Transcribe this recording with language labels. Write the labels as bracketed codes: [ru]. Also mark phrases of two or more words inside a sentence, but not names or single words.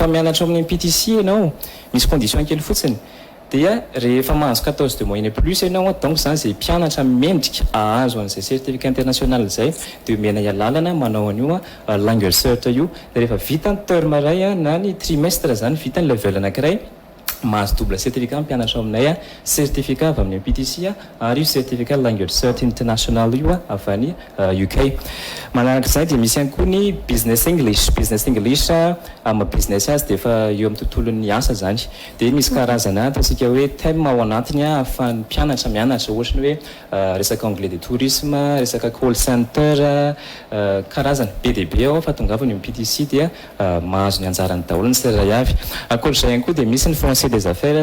[mg] mianatra amin'ny MPTC ianao misy condition kely fotsiny dia rehefa mahazo 14 [fr] de moyenne plus [mg] ianao donc zany izay mpianatra mendrika ahazo an'izay [fr] certificat international [mg] zay dia omena ihalalana manao an'io language cert io dia rehefa vita ny terme ray na ny trimestre zany vita ny level anankiray mahazo [fr] double certificat [mg] mpianatra aminay certificat avy amin'ny MPTC ary io [fr] certificat language cert international [mg] io avy any UK manarak'izay dia misy ihany koa ny [en] business english [mg] ama business azy dia efa eo amin'ny tontolon'ny asa zany dia misy karazana ataontsika hoe thème ao anatiny ahafahan'ny mpianatra mianatra ohatra ny hoe resaka [fr] anglais de tourisme [mg] resaka [en] call center [mg] karazana be dia be ao fa tongavany MPTC dia mahazo ny anjarany daholo ny seray avy akoatr'izay ihany koa dia misy ny [fr] français des affaires